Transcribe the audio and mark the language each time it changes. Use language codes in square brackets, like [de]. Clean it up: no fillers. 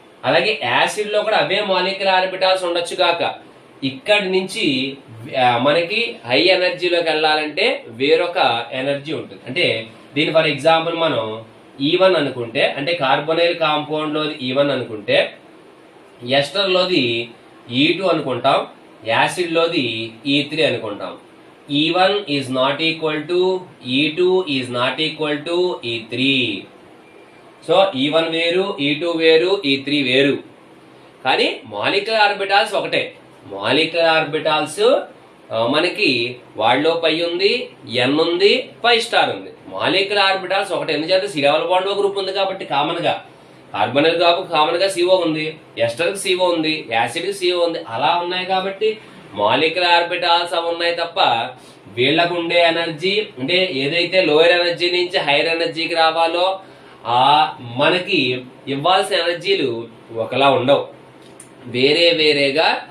[te] అలాగే యాసిడ్ లో కూడా అవే మాలిక్యులర్ ఆర్బిటాల్స్ ఉండొచ్చు గాక, ఇక్కడి నుంచి మనకి హై ఎనర్జీలోకి వెళ్ళాలంటే వేరొక ఎనర్జీ ఉంటుంది. అంటే దీని ఫర్ ఎగ్జాంపుల్ మనం E1 అనుకుంటే, అంటే కార్బోనైల్ కాంపౌండ్ లోది E1 అనుకుంటే, ఎస్టర్ లోది E2 అనుకుంటాం, యాసిడ్ లోది E3 అనుకుంటాం. [en] E1 is not equal to E2 is not equal to E3. [te] So E1 వేరు, E2 వేరు, E3 వేరు, కానీ మాలిక్యులర్ ఆర్బిటాల్స్ ఒకటే. మాలిక్యులర్ ఆర్బిటాల్స్ మనకి వాళ్ళలో పై ఉంది, ఎన్ ఉంది, పై స్టార్ ఉంది. మాలిక్యులర్ ఆర్బిటాల్స్ ఒకటే. ఎందుకంటే సిరవల్ బాండ్ గ్రూప్ ఉంది కాబట్టి కామన్ గా కార్బోనైల్ కామన్ గా CO ఉంది, ఎస్టర్ కి CO ఉంది, యాసిడ్ కి CO ఉంది, అలా ఉన్నాయి కాబట్టి మాలిక్యులర్ ఆర్బిటాల్స్ అవి ఉన్నాయి తప్ప వీళ్ళకు ఉండే ఎనర్జీ అంటే ఏదైతే లోయర్ ఎనర్జీ నుంచి హైయర్ ఎనర్జీకి రావాలో మనకి ఇవ్వాల్సిన ఎనర్జీలు ఒకలా ఉండవు, వేరేగా.